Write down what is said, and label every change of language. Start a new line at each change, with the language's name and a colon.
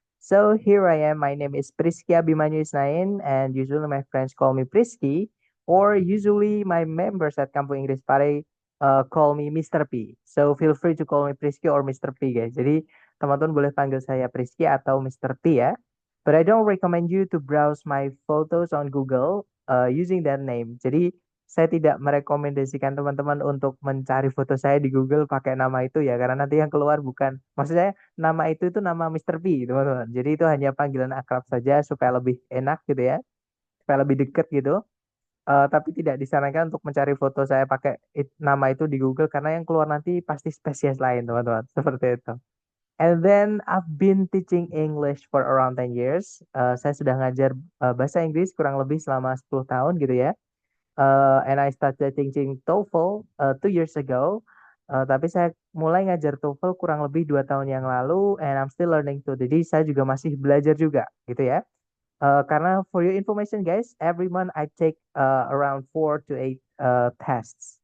English: So here I am, my name is Priski Abimanyu Isnain, and usually my friends call me Priski, or usually my members at Kampung Inggris Pare call me Mr.
Indonesian: P.
English: So feel free to call me Priski or Mr. P guys.
Indonesian: Jadi teman-teman boleh panggil saya Priski atau Mr. P ya.
English: But I don't recommend you to browse my photos on Google using that name.
Indonesian: Jadi saya tidak merekomendasikan teman-teman untuk mencari foto saya di Google pakai nama itu ya, karena nanti yang keluar bukan, maksud saya nama itu nama Mr. P, teman-teman. Jadi itu hanya panggilan akrab saja supaya lebih enak gitu ya, supaya lebih deket gitu. Tapi tidak disarankan untuk mencari foto saya pakai nama itu di Google karena yang keluar nanti pasti spesies lain, teman-teman. Seperti itu.
English: And then I've been teaching English for around 10 years.
Indonesian: Saya sudah ngajar bahasa Inggris kurang lebih selama 10 tahun gitu ya.
English: And I started teaching TOEFL 2 years ago.
Indonesian: Tapi saya mulai ngajar TOEFL kurang lebih 2 tahun yang lalu,
English: and I'm still learning too.
Indonesian: Jadi saya juga masih belajar juga, gitu ya. Karena
English: for your information guys, every month I take around 4 to 8 tests.